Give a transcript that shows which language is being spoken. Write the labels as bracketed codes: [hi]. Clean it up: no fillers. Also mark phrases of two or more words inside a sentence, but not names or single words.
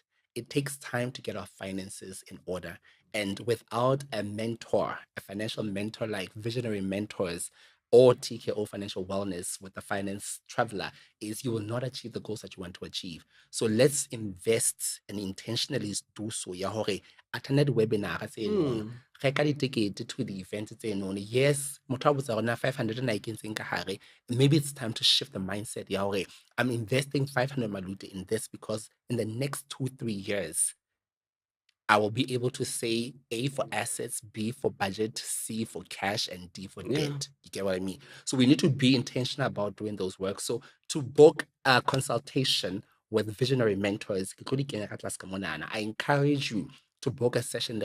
[en] It takes time to get our finances in order. And without a mentor, a financial mentor like Visionary Mentors or TKO Financial Wellness with the Finance Traveler, is you will not achieve the goals that you want to achieve. So let's invest and intentionally do so. Attended webinar [st] reka ditekete [en] to the event tseno. [st] Yes, motho a botsa rona 500 na ikentseng ka hare. [en] Maybe it's time to shift the mindset. I'm investing 500 malute in this because in the next 2-3 years, I will be able to say A for assets, B for budget, C for cash, and D for debt. You get what I mean? So we need to be intentional about doing those work. So to book a consultation with Visionary Mentors, I encourage you to book a session.